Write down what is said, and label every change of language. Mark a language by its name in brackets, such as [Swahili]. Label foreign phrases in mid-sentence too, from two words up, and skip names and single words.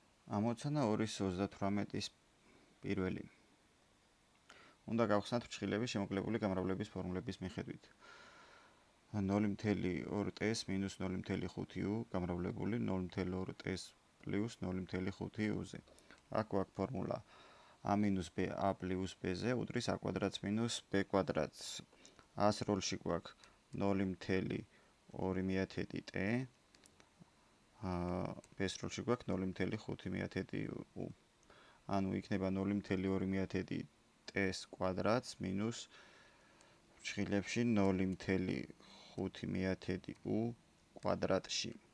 [Georgian] ამოცანა 238-ის პირველი. უნდა გავხსნათ ფრჩხილები შემოკლებული გამრავლების ფორმულების მიხედვით. 0.2t მინუს 0.5u გამრავლებული 0.2t პლუს 0.5u-ზე. აქ გვაქვს ფორმულა [English] a minus b a plus b- [Georgian] ზე უდრის a კვადრატს [English] minus b [Georgian] კვადრატს. a-ს როლში გვაქვს 0.2t b-ს როლში გვაქვს 0.5u. ანუ იქნება 0.2t კვადრატს მინუს ფრჩხილებში 0.5u კვადრატში.